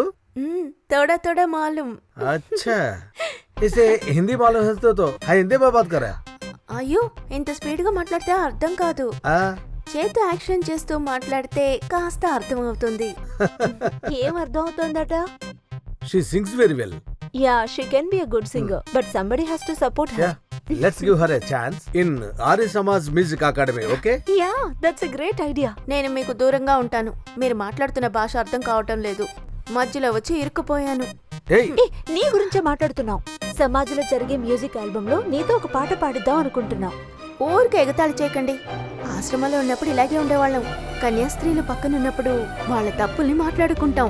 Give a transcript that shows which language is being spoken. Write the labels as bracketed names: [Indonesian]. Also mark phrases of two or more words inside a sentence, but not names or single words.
[Hindi] थोड़ा थोड़ा मालूम. अच्छा, इसे हिंदी मालूम है तो हिंदी में बात करा. [Telugu] అయ్యో, ఇంత స్పీడ్ గా మాట్లాడితే అర్థం కాదు. చేతి యాక్షన్ చేస్తూ మాట్లాడితే కాస్త అర్థం అవుతుంది. ఏం అర్థం అవుతుందట? [English] She sings very well. Yeah, she can be a good singer, but somebody has to support her. Yeah, let's give her a chance in Arya Samaj Music Academy, okay? Yeah, that's a great idea. [Telugu] నేను మీకు దూరంగా ఉంటాను. మీరు మాట్లాడుతున్న భాష అర్థం కావటం లేదు. మధ్యలో వచ్చి ఇరుక్కుపోయాను. నీ గురించే మాట్లాడుతున్నావు. సమాజంలో జరిగే [English] music album [Telugu] లో నీతో ఒక పాట పాడిద్దాం అనుకుంటున్నాం. ఊరికి ఎగతాళి చేయకండి. ఆశ్రమంలో ఉన్నప్పుడు ఇలాగే ఉండేవాళ్ళం. కన్యాస్త్రీలు పక్కన ఉన్నప్పుడు వాళ్ళ తప్పుల్ని మాట్లాడుకుంటాం.